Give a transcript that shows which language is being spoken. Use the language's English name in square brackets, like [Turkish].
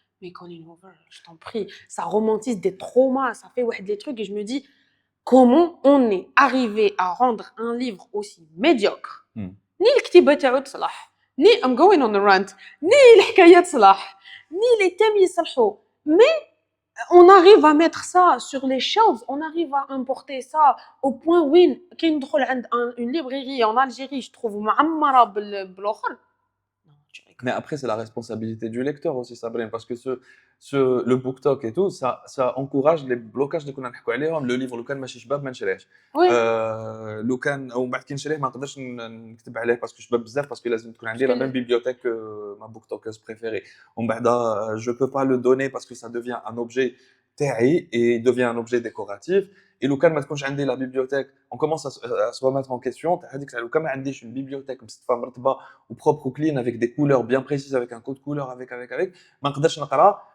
[French] Mais Colin Hoover, je t'en prie, ça romantise des traumas, ça fait ouais, des trucs, et je me dis, comment on est arrivé à rendre un livre aussi médiocre ni [Arabic] الكتيبة تاعو تصلح [French] ni [English] I'm going on a rant [French] ni [Arabic] الحكاية تصلح [French] ni les thèmes [Arabic] يصلحوا [French] mais on arrive à mettre ça sur les shelves on arrive à importer ça au point où [Arabic] كي ندخل عند [French] une librairie en Algérie je trouve [Arabic] معمرة بالآخر. [French] Non, tu rigoles. Mais après, c'est la responsabilité du lecteur aussi, Sabrine, parce que le BookTok et tout, ça encourage les blocages de [Arabic] كنا نحكوا عليهم. [French] Le livre [Arabic] لو كان ماشي شباب ما نشريهش. [French] Oui, [Arabic] لو كان او بعد كي نشريه ما نقدرش نكتب عليه باسكو شباب بزاف باسكو لازم تكون [French] parce [Arabic] عندي la même [French] bibliothèque que ma booktokeuse préférée. [Arabic] ومن بعد [French] je peux pas le donner parce que ça devient un objet [Arabic] تاعي [French] et il devient un objet décoratif. Et [Arabic] لو كان ما تكونش عندي [French] la bibliothèque, on commence à se remettre en question. [Arabic] تاع هذيك لو كان ما عنديش [French] une bibliothèque [Arabic] مستفى مرتبه [French] ou propre ou clean avec des couleurs bien précises, avec un code couleur, avec, [Arabic] ما نقدرش نقرا.